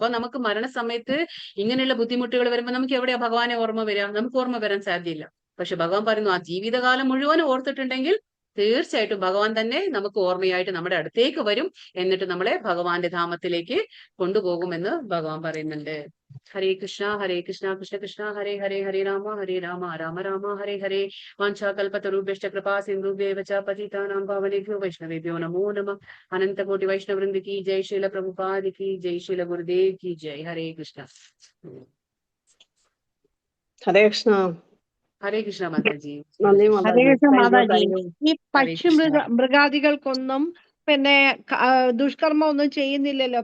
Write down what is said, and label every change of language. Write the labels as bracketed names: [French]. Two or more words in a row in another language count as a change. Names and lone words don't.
[Malayalam] അപ്പൊ നമുക്ക് മരണസമയത്ത് ഇങ്ങനെയുള്ള ബുദ്ധിമുട്ടുകൾ വരുമ്പോൾ നമുക്ക് എവിടെയാ ഭഗവാനെ ഓർമ്മ വരിക? നമുക്ക് ഓർമ്മ വരാൻ സാധ്യയില്ല. പക്ഷെ ഭഗവാൻ പറയുന്നു, ആ ജീവിതകാലം മുഴുവനും ഓർത്തിട്ടുണ്ടെങ്കിൽ തീർച്ചയായിട്ടും ഭഗവാൻ തന്നെ നമുക്ക് ഓർമ്മയായിട്ട് നമ്മുടെ അടുത്തേക്ക് വരും. എന്നിട്ട് നമ്മളെ ഭഗവാന്റെ ധാമത്തിലേക്ക് കൊണ്ടുപോകുമെന്ന് ഭഗവാൻ പറയുന്നുണ്ട്. [Sanskrit] ഹരേ കൃഷ്ണ കൃഷ്ണ കൃഷ്ണ ഹരേ ഹരേ ഹരേ രാമ രാമ രാമ ഹരേ ഹരേ. വാഞ്ചാകൽപതരുഭ്യശ്ച കൃപാ സിന്ധുഭ്യേവ ച പതിതാനാം പാവനേഭ്യോ വൈഷ്ണവേഭ്യോ നമോ നമഃ. [Hindi] अनन्तकोटि वैष्णववृन्द की जय। श्रील प्रभुपाद की जय. श्रील गुरुदेव की जय. [Sanskrit] ഹരേ കൃഷ്ണ. ഹരേ കൃഷ്ണ. ഹരേ കൃഷ്ണ മാതാജി. [Malayalam] നന്ദി [Sanskrit] ഹരേ കൃഷ്ണ മാതാജി. ഈ ഹരേ [Malayalam] പക്ഷി [Sanskrit] കൃഷ്ണ. [Malayalam] മൃഗാദികൾക്കൊന്നും പിന്നെ ദുഷ്കർമ്മം ഒന്നും ചെയ്യുന്നില്ലല്ലോ.